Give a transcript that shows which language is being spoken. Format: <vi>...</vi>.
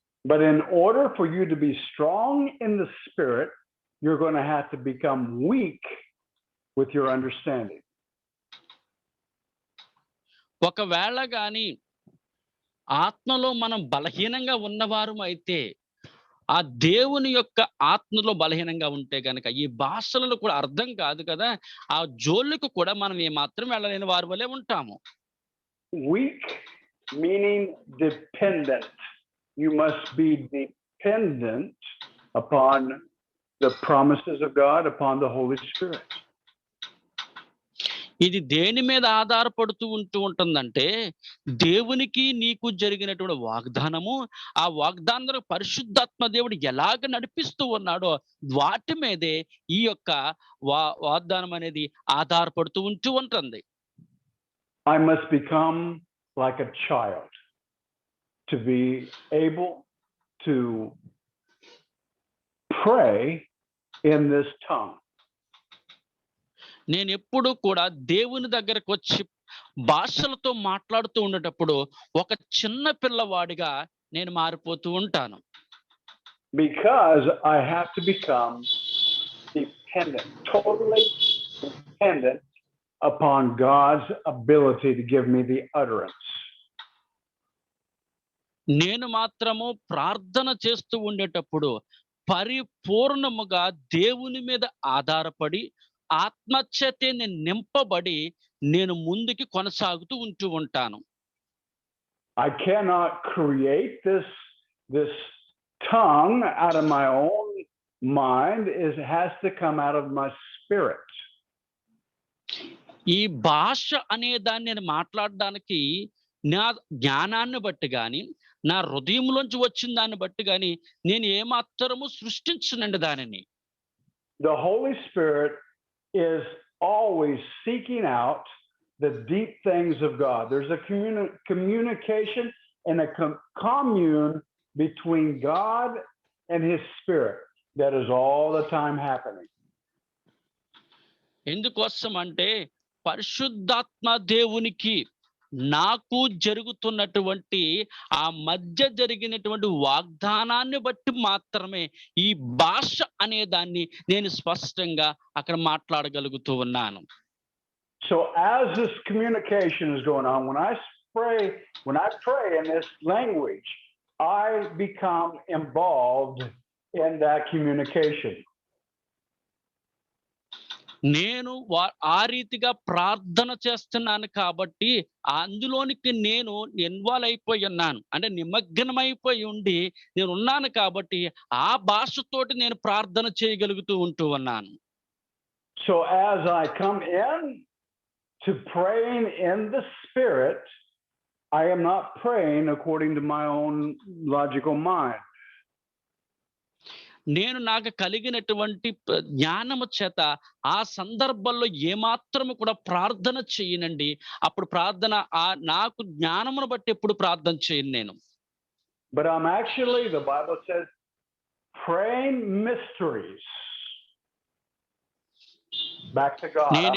<en>But in order for you to be strong in the Spirit, you're going to have to become weak with your understanding.</en> <te>ఒకవేళ గాని ఆత్మలో మనం బలహీనంగా ఉన్నవారు అయితే, ఆ దేవుని యొక్క ఆత్మలో బలహీనంగా ఉంటే గనక ఈ భాషలలో కూడా అర్థం కాదు కదా, ఆ జోలికి కూడా మనం ఏమాత్రం వెళ్ళలేని వారి వలె ఉంటాము.</te> <en>Weak meaning dependent. You must be dependent upon the promises of God, upon the Holy Spirit.</en> <te>ఇది దేని మీద ఆధారపడుతూ ఉంటుందంటే దేవునికి నీకు జరిగినటువంటి వాగ్దానము, ఆ వాగ్దానం పరిశుద్ధాత్మ దేవుడు ఎలాగ నడిపిస్తూ ఉన్నాడో వాటి మీదే ఈ యొక్క వాగ్దానం అనేది ఆధారపడుతూ ఉంటుంది.</te> <en>I must become like a child to be able to pray in this tongue.</en> <te>నేను ఎప్పుడు కూడా దేవుని దగ్గరకు వచ్చి భాషలతో మాట్లాడుతూ ఉండేటప్పుడు ఒక చిన్న పిల్లవాడిగా నేను మారిపోతూ ఉంటాను.</te> <en>Because I have to become dependent, totally dependent upon God's ability to give me the utterance.</en> <te>నేను మాత్రము ప్రార్థన చేస్తూ ఉండేటప్పుడు పరిపూర్ణముగా దేవుని మీద ఆధారపడి ఆత్మచేత నింపబడి నేను ముందుకి కొనసాగుతూ ఉంటాను.</te> <en>I cannot create this tongue out of my own mind. It has to come out of my spirit.</en> <te>ఈ భాష అనే దాన్ని నేను మాట్లాడడానికి నా జ్ఞానాన్ని బట్టి గాని నా హృదయంలోంచి వచ్చిన దాన్ని బట్టి గాని నేను ఏమాత్రము సృష్టించనండి దానిని.</te> <en>The Holy Spirit is always seeking out the deep things of God. There's a communication and a commune between God and His Spirit that is all the time happening.</en> <te>ఎందుకోసం అంటే పరిశుద్ధాత్మ దేవునికి నాకు జరుగుతున్నటువంటి ఆ మధ్య జరిగినటువంటి వాగ్దానాన్ని బట్టి మాత్రమే ఈ భాష అనే దాన్ని నేను స్పష్టంగా అక్కడ మాట్లాడగలుగుతూ ఉన్నాను.</te> <en>So as this communication is going on, when I pray in this language, I become involved in that communication.</en> <te>నేను ఆ రీతిగా ప్రార్థన చేస్తున్నాను కాబట్టి అందులోనికి నేను ఇన్వాల్వ్ అయిపోయి ఉన్నాను. అంటే నిమగ్నమైపోయి ఉండి నేను ఉన్నాను కాబట్టి ఆ భాషతోటి నేను ప్రార్థన చేయగలుగుతూ ఉంటూ ఉన్నాను.</te> <en>So as I come in to praying in the Spirit, I am not praying according to my own logical mind.</en> <te>నేను నాకు కలిగినటువంటి జ్ఞానము చేత ఆ సందర్భంలో ఏమాత్రము కూడా ప్రార్థన చేయనండి. అప్పుడు ప్రార్థన నాకు జ్ఞానమును బట్టి ఎప్పుడు ప్రార్థన చేయను నేను.</te> <en>But I'm actually, the Bible says, praying mysteries back to God.</en>